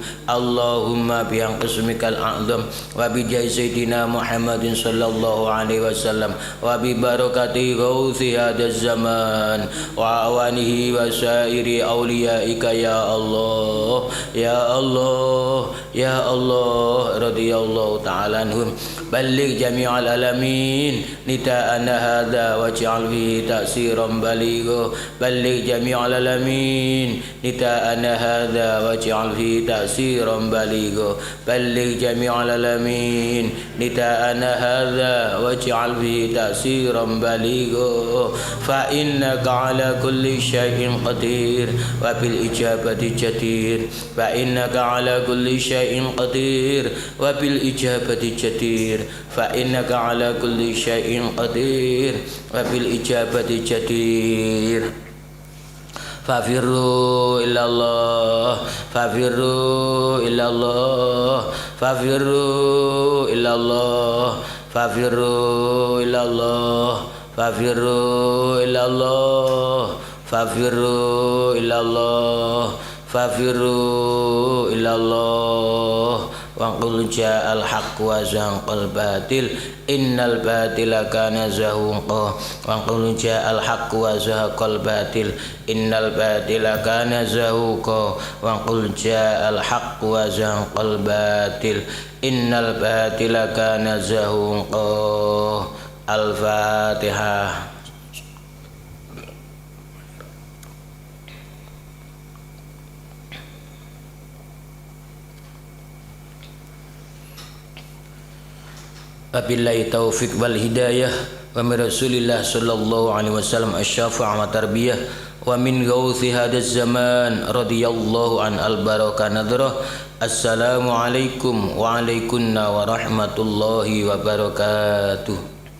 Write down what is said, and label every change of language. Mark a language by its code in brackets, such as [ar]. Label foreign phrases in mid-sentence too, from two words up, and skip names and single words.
[ar] اللهم بحمد اسمك الأعظم وبجاه سيدنا محمد صلى الله عليه وسلم وببركة غوث هذا الزمان وأعوانه وسائر أوليائك يا الله يا الله يا الله رضي الله تعالى عنهم. بلغ جميع العالمين نداءنا هذا واجعل فيه تأثيرا بالغا. بلغ جميع العالمين نداءنا هذا واجعل فيه تأثيرا بالغا. بلغ جميع العالمين نداءنا هذا واجعل فيه تأثيرا بالغا. فإنك على كل شيء قدير وبالإجابة جدير. فإنك على كل شيء قدير وبالإجابة جدير. فإنك على كل شيء قدير وبالإجابة جدير. ففروا إلى الله ففروا إلى الله ففروا إلى الله ففروا إلى الله ففروا إلى الله ففروا إلى الله ففروا إلى الله. وقل جاء الحق وزهق الباطل إن الباطل كان زهوقا. وقل جاء الحق وزهق الباطل إن الباطل كان زهوقا. وقل جاء الحق وزهق الباطل إن الباطل كان زهوقا. Al-Fatihah. وبالله التوفيق والهداية ومن رسول الله صلى الله عليه وسلم الشفاعة والتربية ومن غوث هذا الزمان رضي الله عن البركة نظرة. السلام عليكم وعليكن ورحمة الله وبركاته.